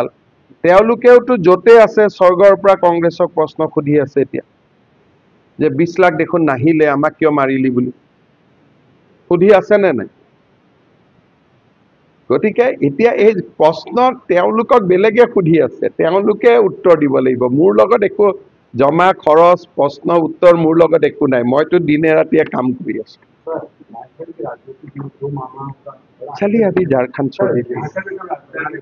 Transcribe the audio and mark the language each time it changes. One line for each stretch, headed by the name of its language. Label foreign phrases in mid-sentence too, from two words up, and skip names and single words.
Assamese: তেওঁলোকেওতো য'তে আছে স্বৰ্গৰ পৰা কংগ্ৰেছক প্ৰশ্ন সুধি আছে এতিয়া যে 20 লাখ দেখোন নাহিলে, আমাক কিয় মাৰিলি বুলি সুধি আছে নে নাই? গতিকে এতিয়া এই প্ৰশ্ন তেওঁলোকক বেলেগে সুধি আছে, তেওঁলোকে উত্তৰ দিব লাগিব। মোৰ লগত একো জমা খৰচ প্ৰশ্ন উত্তৰ মোৰ লগত একো নাই। মইতো দিনে ৰাতিয়ে কাম কৰি আছো।
Hindi: राजनीतिक जो मामला चलिए अभी झारखंड छोड़ दीजिए।